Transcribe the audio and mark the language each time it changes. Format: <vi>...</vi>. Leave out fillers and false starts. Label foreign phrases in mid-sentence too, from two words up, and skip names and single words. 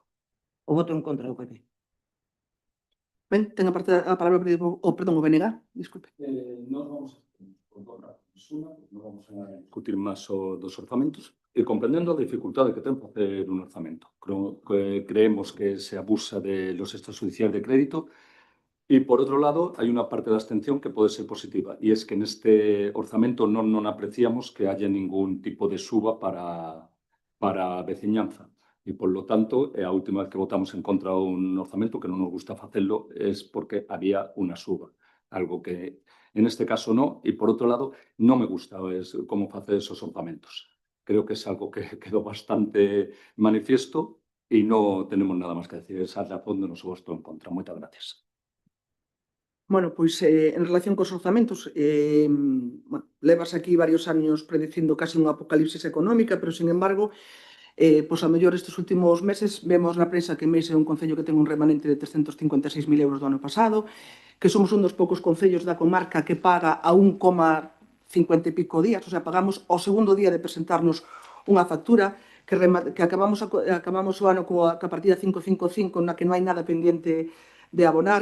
<gl>O voto en contra do PP. Ben, ten a palabra o BNG, disculpe. Nós vamos non vamos a discutir máis dos orzamentos e comprendendo a dificultade que ten facer un orzamento.</gl> <es>Creemos que se abusa de los extrajudiciales de crédito. Y por otro lado, hay una parte de abstención que puede ser positiva, y es que en</es> <gl>este orzamento non apreciamos</gl> <es>que haya ningún tipo de suba para veciñanza. Y por lo tanto,</es> <gl>a última vez</gl> <es>que votamos en contra de un orzamento,</es> <gl>que non nos gusta</gl> <es>hacerlo, es porque había una suba. Algo que en este caso no. Y por otro lado, no me gusta cómo hacer esos orzamentos. Creo que es algo que quedó bastante manifiesto y no tenemos nada más que decir. Esa es la razón de nuestro voto en contra. Muchas gracias. Bueno,</es> <gl>pois en relación cos orzamentos, levas aquí varios años predicindo casi unha apocalipsis económica, pero,</gl> <es>sin embargo,</es> <gl>pois a mellor estes últimos meses vemos na prensa que Meis é un concello que ten un remanente de 356.000 euros do ano pasado, que somos un dos poucos concellos da comarca que paga a 1,50 e pico días,</gl> <es>o sea,</es> <gl>pagamos ao segundo día de presentarnos unha factura, que acabamos o ano coa partida 555, na que non hai nada pendiente de abonar.</gl>